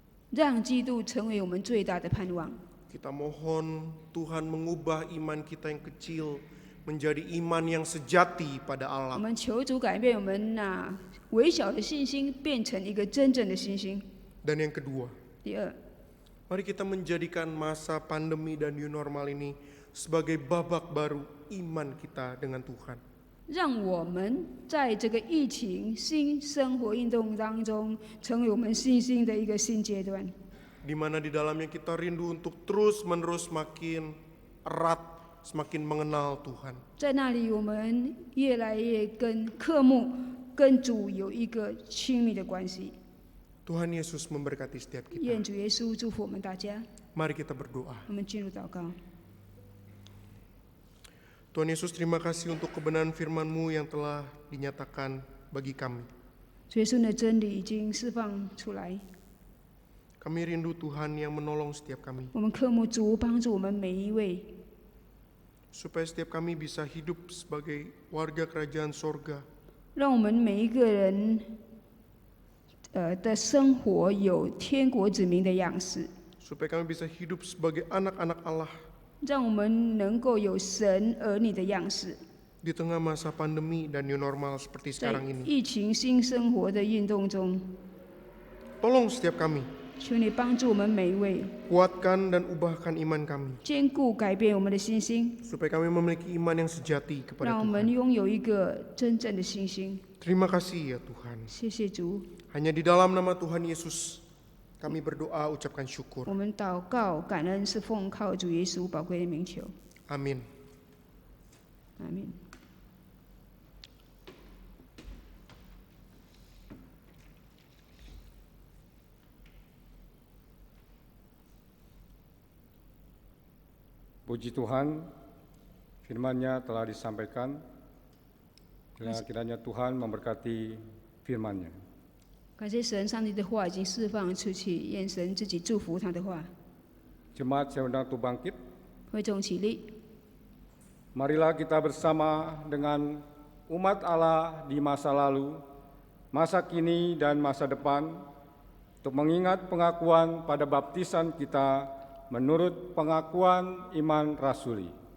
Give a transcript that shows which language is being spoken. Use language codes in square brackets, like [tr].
[zh] 让基督成为我们最大的盼望。 [id] Kita mohon Tuhan mengubah iman kita yang kecil menjadi iman yang sejati pada Allah. [zh] 们求主改变我们微小的信心，变成一个真正的信心。 [id] Dan yang kedua, [zh] 第二， [id] mari kita menjadikan masa pandemi dan new normal ini sebagai babak baru iman kita dengan Tuhan. [zh] 让我们在这个疫情新生活运动当中，成为我们信心的一个新阶段。 [id] Di mana di dalamnya kita rindu untuk terus-menerus semakin erat, semakin mengenal Tuhan. [zh] 在那里，我们越来越渴慕跟主有一个亲密的关系。 [id] Tuhan Yesus memberkati setiap [zh] 愿 [id] kita. [zh] 主耶稣祝福我们大家。 [id] Mari kita berdoa. [zh] 我们进入祷告。 [id] Tuhan Yesus, terima kasih untuk kebenaran firman-Mu yang telah dinyatakan bagi kami. [zh] 主耶稣的真理已经释放出来， [id] Kami rindu Tuhan yang menolong setiap kami, [zh] 我们渴慕主帮助我们每一位， [id] supaya setiap kami bisa hidup sebagai warga kerajaan sorga, [zh] 让我们每一个人的生活有天国子民的样式， [id] supaya kami bisa hidup sebagai anak-anak Allah [zh] 让我们能够有神儿女的样式。 [id] di tengah masa pandemi dan new normal seperti [zh] 在 [id] sekarang ini. [zh] 疫情新生活的运动中， [id] Tolong setiap kami, [zh] 求你帮助我们每一位， [id] kuatkan dan ubahkan iman kami, [zh] 坚固改变我们的信心， [id] supaya kami memiliki iman yang sejati kepada [zh] 让我们 [id] Tuhan. [zh] 拥有一个真正的信心。 [id] Terima kasih ya Tuhan. [zh] 谢谢主， [id] Hanya di dalam nama Tuhan Yesus, kami berdoa ucapkan syukur. [zh] 我们祷告感恩是奉靠主耶稣宝贵的名求， [id] Amin. [zh] 阿门。 [id] Puji Tuhan, firman-Nya telah disampaikan. Kiranya Tuhan memberkati firman-Nya. [zh] 感谢神，上帝的话已经释放出去，愿神自己祝福他的话。 [id] Jemaat saya undang untuk bangkit. [zh] 会众起立， [id] Marilah kita bersama dengan umat Allah di masa lalu, masa kini dan masa depan, untuk mengingat pengakuan pada baptisan kita menurut pengakuan iman rasuli.